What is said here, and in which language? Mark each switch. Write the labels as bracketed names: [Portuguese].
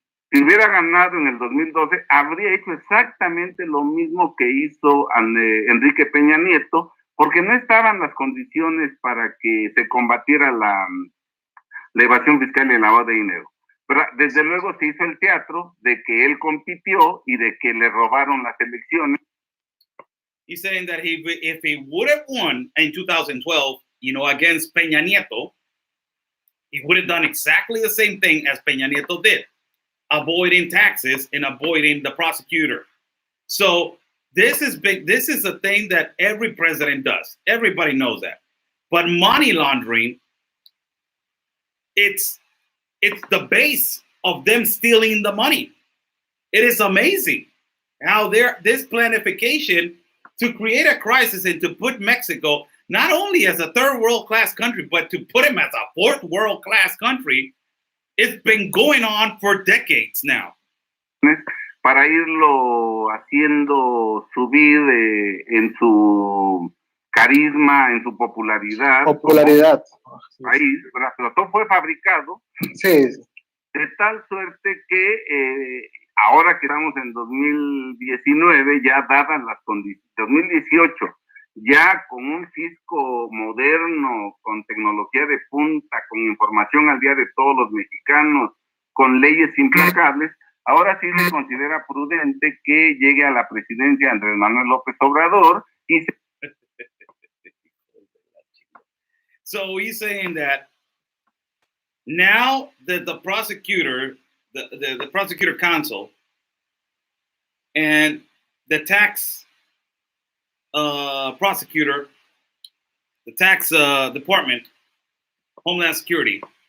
[Spanish] Si hubiera ganado en el 2012, habría hecho exactamente lo mismo que hizo Enrique Peña Nieto, porque no estaban las condiciones para que se combatiera la evasión fiscal y el lavado de dinero. Pero desde luego se hizo el teatro de que él compitió y de que le robaron las elecciones. [English] He's saying that if he would have won in 2012, against Peña Nieto, he would have done exactly the same thing as Peña Nieto did, avoiding taxes and avoiding the prosecutor. So this is big. This is a thing that every president does. Everybody knows that. But money laundering, it's the base of them stealing the money. It is amazing how this planification to create a crisis and to put Mexico not only as a third world class country, but to put him as a fourth world class country, it's been going on for decades now. [Spanish] Para irlo haciendo subir en su carisma, en su popularidad. País, pero todo fue fabricado. Sí. De tal suerte que ahora que estamos en 2019, ya dadas las condiciones, 2018, ya con un fisco moderno, con tecnología de punta, con información al día de todos los mexicanos, con leyes implacables, ahora sí se considera prudente que llegue a la presidencia Andrés Manuel López Obrador y [English] So he's saying that now that the prosecutor, the prosecutor counsel and the tax prosecutor, the tax department, Homeland Security,